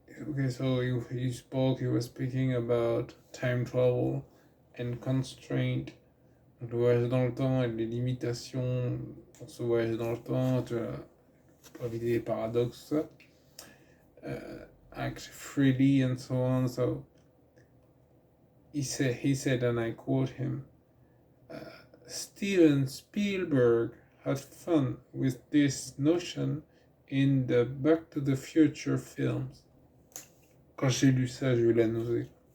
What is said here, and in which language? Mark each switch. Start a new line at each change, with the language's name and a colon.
English: Okay, so he was speaking about time travel and constraint.
French: Donc, le voyage dans le temps et les limitations pour ce voyage dans le temps, tu vois, pour éviter les paradoxes,
English: act freely and so on. So he said, and I quote him, Steven Spielberg had fun with this notion in the Back to the Future films.
French: Quand j'ai lu ça, j'ai eu la nausée.